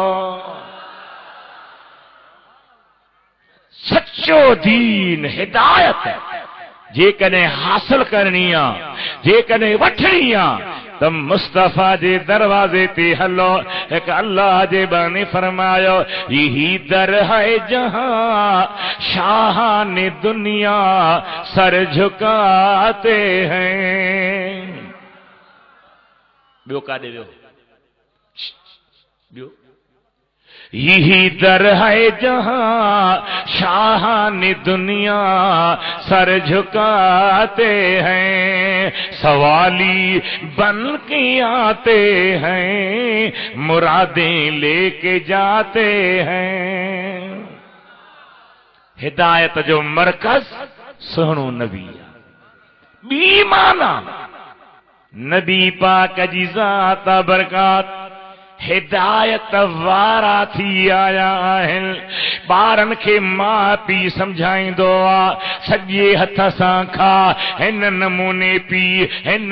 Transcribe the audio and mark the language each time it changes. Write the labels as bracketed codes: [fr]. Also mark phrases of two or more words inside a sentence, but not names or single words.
[sd] सच्चो दीन हिदायत जेकॾहिं हासिल करनी आहे जेकॾहिं वठणी आहे त मुस्तफ़ा जे दरवाज़े ते हलो हिकु अल्लाह जे बानी फरमायो [hi] यही दर है जहां शाहान दुनिया सर झुकाते हैं [sd] ॿियो काॾे वियो ॿियो [hi] यही दर है जहां शाहान दुनिया सर झुकाते हैं सवाली बन के आते हैं मुरादें लेके जाते हैं [sd] हिदायत जो मरकज सुहणो नबी बी माना नबी पाक जी ज़ात बरकात हिदायत वारा थी आया आहिनि ॿारनि खे माउ पीउ सम्झाईंदो आहे सॼे हथ सां खा हिन नमूने पी हिन